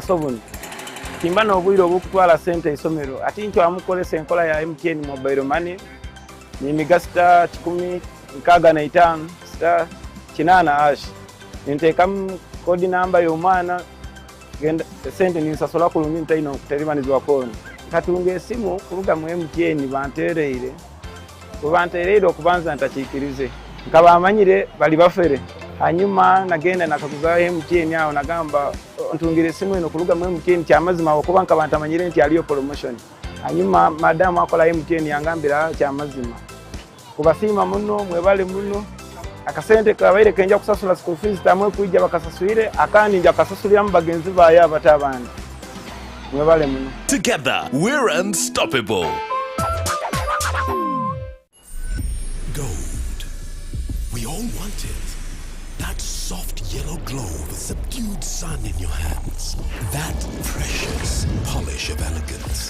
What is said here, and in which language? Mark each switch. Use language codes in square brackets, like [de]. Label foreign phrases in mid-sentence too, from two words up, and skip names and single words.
[nyn] sobuni kimba n'obwire obukutwala sente isomero ati nkyo amukolesa enkola ya MTN mobile money ni migasita 1065 star 8 nintekamu kodi namba y'omwana genda sente ninsasola ku lungi ntaino kuterimanizwa koni katunga esimu kuruga mu MTN bantereire okubanza ntakikirize nkaba amanyire bali bafere hanyuma nagenda nakakuza MTN yao nagamba ntungire simu eno kuluga mu MTN kyamazima okuba nkaba ntamanyire nti aliyo promotion hanyuma madam akola MTN yangambira kyamazima kubasima muno mwebale muno akasente kabaire kenja kusasula [en] school fees [nyn] tamwe kujja bakasasuire akandi nja kasasulira mu bagenzi baye abatabandi mwebale muno. [en] Together we're unstoppable. Gold. We all want it. That soft yellow glow of a subdued sun in your hands. That precious polish of elegance.